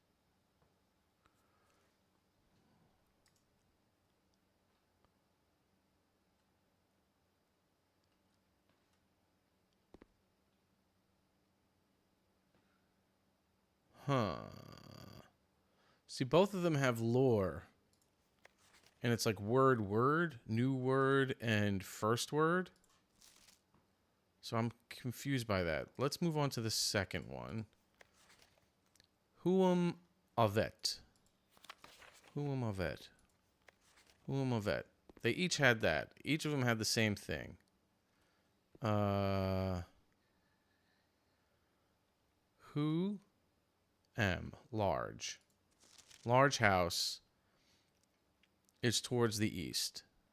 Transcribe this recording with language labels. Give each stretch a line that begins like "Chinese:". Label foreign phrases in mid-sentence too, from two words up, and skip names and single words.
English: Huh. See, both of them have lore. And it's like word, new word, and first word. So I'm confused by that. Let's move on to the second one. Huum avet. Huum avet. Huum avet. They each had that. Each of them had the same thing. Who am large. Large house is towards the east.